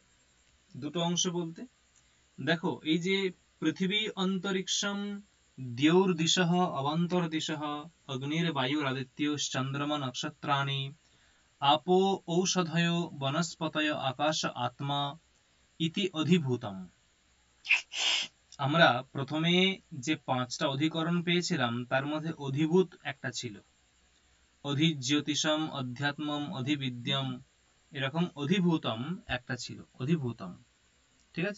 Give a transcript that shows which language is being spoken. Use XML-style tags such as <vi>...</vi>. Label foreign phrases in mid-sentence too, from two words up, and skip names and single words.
<bn>দুটো অংশ বলতে দেখো, এই যে</bn> <sa>পৃথিবী অন্তরিক্ষম দ্যৌর্দিশः অবান্তরদিশः অগ্নির্বাयुरादित्यश्चन्द्रमा नक्षत्राणि आपो औषधयो वनस्पतय आकाश आत्मा ইতি অধিভূতম।</sa> <bn>আমরা প্রথমে যে পাঁচটা অধিকরণ পেয়েছিলাম তার মধ্যে অধিভূত একটা ছিল,</bn> <sa>অধিজ্যোতিষম, অধ্যাত্মম, অধিবিদ্যম,</sa> <bn>এরকম অধিভূতম একটা ছিল, অধিভূতম, ঠিক আছে?</bn>